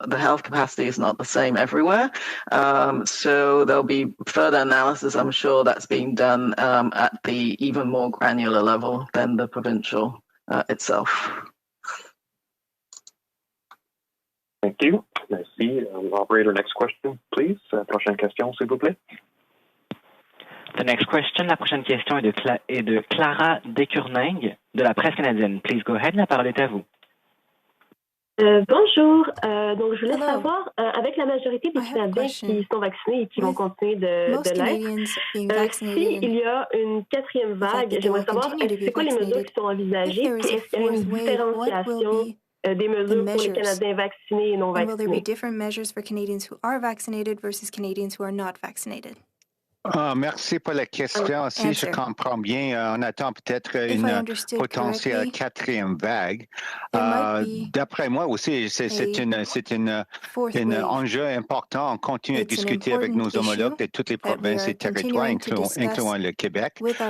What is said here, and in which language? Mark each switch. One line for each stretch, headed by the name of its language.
English: The health capacity is not the same everywhere. So there'll be further analysis, I'm sure, that's being done at the even more granular level than the provincial itself. Thank you.
French: Merci.
English: Operator, next question, please.
French: Prochaine question, s'il vous plaît.
English: The next question,
French: la prochaine question est de Clara Descourningues de la Presse canadienne.
English: Please go ahead,
French: la parole est à vous. Bonjour. Donc, je voulais savoir, avec la majorité des Canadiens qui sont vaccinés et qui vont continuer de l'être, s'il y a une quatrième vague, j'aimerais savoir c'est quoi les mesures qui sont envisagées et est-ce qu'il y a une différenciation des mesures pour les Canadiens vaccinés et non vaccinés?
English: Will there be different measures for Canadians who are vaccinated versus Canadians who are not vaccinated?
French: Merci pour la question. Si je comprends bien, on attend peut-être une potentielle quatrième vague. D'après moi aussi, c'est un enjeu important. On continue à discuter avec nos homologues de toutes les provinces et territoires, incluant le Québec.